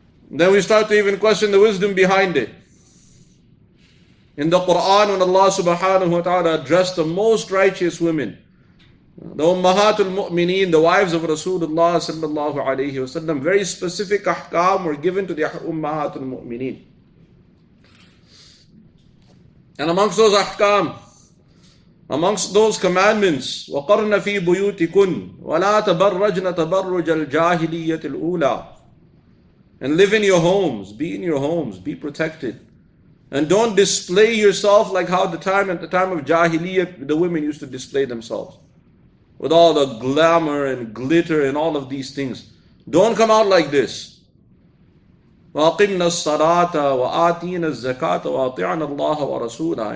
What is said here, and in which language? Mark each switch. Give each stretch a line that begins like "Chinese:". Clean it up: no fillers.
English: Then we start to even question the wisdom behind it. In the Quran, when Allah subhanahu wa ta'ala addressed the most righteous women, the Ummahatul Mu'mineen, the wives of Rasulullah sallallahu alayhi wasallam, very specific ahkam were given to the Ummahatul Mu'mineen. And amongst those ahkam, amongst those commandments,
Arabic: وَقَرْنَ فِي بُيُوتِكُنْ وَلَا تَبَرَّجْنَ تَبَرُّجَ الْجَاهِلِيَّةِ الْأُولَى.
English: And live in your homes, be protected. And don't display yourself like how at the time of Jahiliyyah, the women used to display themselves. With all the glamour and glitter and all of these things. Don't come out like this.
Arabic: وَأَقِمْنَا الصَّلَاةَ وَآتِينَا الزَّكَاةَ وَأَطِعْنَا اللَّهَ وَرَسُولَهُ.